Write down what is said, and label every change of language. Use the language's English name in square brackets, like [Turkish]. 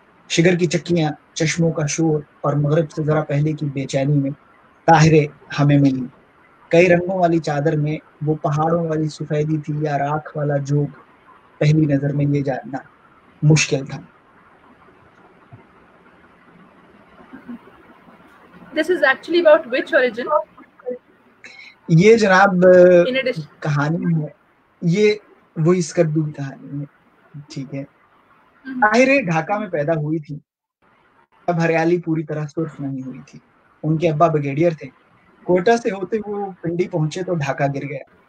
[Hindi] शिगर की चक्कियां, चश्मों का शोर और मगरिब से जरा पहले की बेचैनी में ताहिरे हमें मिली। कई रंगों वाली चादर में वो पहाड़ों वाली सफेदी थी या राख वाला जोग, पहली नजर में ये जानना मुश्किल था। [English] This is actually about which origin? [Hindi] ये जनाब [English] In addition, [Hindi] कहानी है, ये वही स्कर्दू की कहानी है, ठीक है। ताहिरे ढाका में पैदा हुई थी, तब हरियाली पूरी तरह सुर्ख नहीं हुई थी। उनके अब्बा ब्रिगेडियर थे। कोयटा से होते हुए वो पिंडी पहुंचे तो ढाका गिर गया।